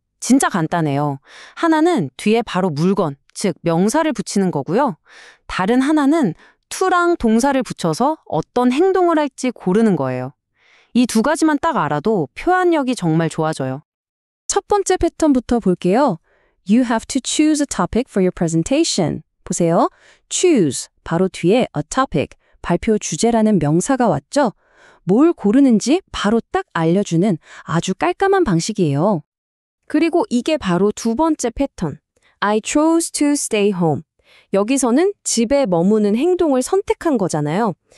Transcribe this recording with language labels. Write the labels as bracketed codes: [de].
[ko] 진짜 간단해요. 하나는 뒤에 바로 물건, 즉 명사를 붙이는 거고요. 다른 하나는 to랑 동사를 붙여서 어떤 행동을 할지 고르는 거예요. 이 두 가지만 딱 알아도 표현력이 정말 좋아져요. 첫 번째 패턴부터 볼게요. [en] You have to choose a topic for your presentation. [ko] 보세요. choose, 바로 뒤에 a topic, 발표 주제라는 명사가 왔죠? 뭘 고르는지 바로 딱 알려주는 아주 깔끔한 방식이에요. 그리고 이게 바로 두 번째 패턴. [en] I chose to stay home. [ko] 여기서는 집에 머무는 행동을 선택한 거잖아요.